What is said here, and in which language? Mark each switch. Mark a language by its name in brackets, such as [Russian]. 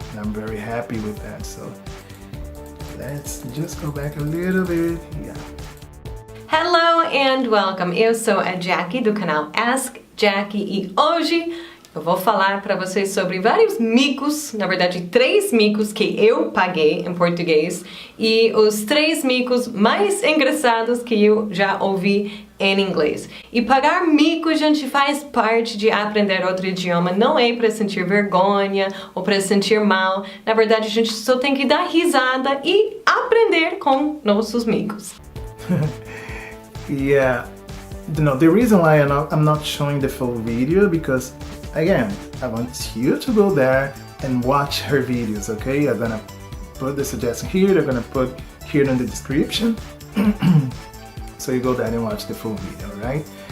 [English] And I'm very happy with that. So let's just go back a little bit. Yeah. Hello and welcome. [Portuguese] Eu sou a Jackie do canal Ask Jackie e hoje eu vou falar para vocês sobre vários micos, na verdade 3 micos que eu paguei em português e os 3 micos mais engraçados que eu já ouvi em inglês. E pagar mico, gente, faz parte de aprender outro idioma, não é para sentir vergonha ou para sentir mal. Na verdade, a gente só tem que dar risada e aprender com nossos micos. [English] Yeah, the reason why I'm not showing the full video, because again, I want you to go there and watch her videos, okay? I'm gonna put the suggestion here, I'm gonna put here in the description, so you go there and watch the full video, right?